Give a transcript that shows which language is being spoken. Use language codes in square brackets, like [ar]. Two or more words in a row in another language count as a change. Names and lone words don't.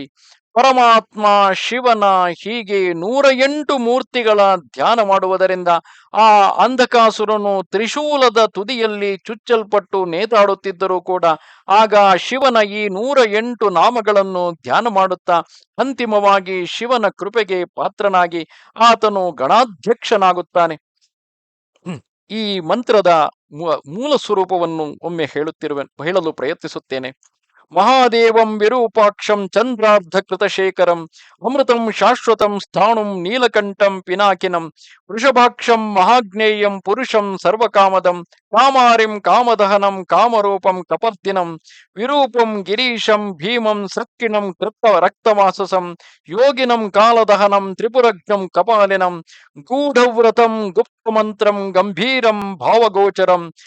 [kn] ಪರಮಾತ್ಮ ಶಿವನ ಹೀಗೆ 108 ಮೂರ್ತಿಗಳ ಧ್ಯಾನ ಮಾಡುವುದರಿಂದ ಆ ಅಂಧಕಾಸುರನು ತ್ರಿಶೂಲದ ತುದಿಯಲ್ಲಿ ಚುಚ್ಚಲ್ಪಟ್ಟು ನೇತಾಡುತ್ತಿದ್ದರೂ ಕೂಡ ಆಗ ಶಿವನ ಈ 108 ನಾಮಗಳನ್ನು ಧ್ಯಾನ ಮಾಡುತ್ತಾ ಅಂತಿಮವಾಗಿ ಶಿವನ ಕೃಪೆಗೆ ಪಾತ್ರನಾಗಿ ಆತನು ಗಣಾಧ್ಯಕ್ಷನಾಗುತ್ತಾನೆ. ಈ ಮಂತ್ರದ ಮೂಲ ಸ್ವರೂಪವನ್ನು ಒಮ್ಮೆ ಹೇಳಲು ಪ್ರಯತ್ನಿಸುತ್ತೇನೆ. [sa] ಮಹಾದೇವಂ ವಿರೂಪಾಕ್ಷಂ ಚಂದ್ರಾರ್ಧ ಕೃತಶೇಖರಂ ಅಮೃತಂ ಶಾಶ್ವತಂ ಸ್ಥಾಣುಂ ನೀಲಕಂಠಂ ಪಿನಾಕಿನಂ ವೃಷಭಾಕ್ಷಂ ಮಹಾಜ್ಞೇಯಂ ಪುರುಷಂ ಸರ್ವಕಾಮದಂ ಕಾಮಾರಿಂ ಕಾಮದಹನಂ ಕಾಮರೂಪಂ ಕಪರ್ದಿನಂ ವಿರೂಪಂ ಗಿರೀಶಂ ಭೀಮಂ ಸಕ್ಕಿಣಂ ಕೃತ್ತ ರಕ್ತಮಾಸಸಂ ಯೋಗಿನಂ ಕಾಲದಹನಂ ತ್ರಿಪುರಜ್ಞಂ ಕಪಾಲಿನಂ ಗೂಢವ್ರತಂ ಗುಪ್ತಮಂತ್ರಂ ಗಂಭೀರಂ ಭಾವಗೋಚರಂ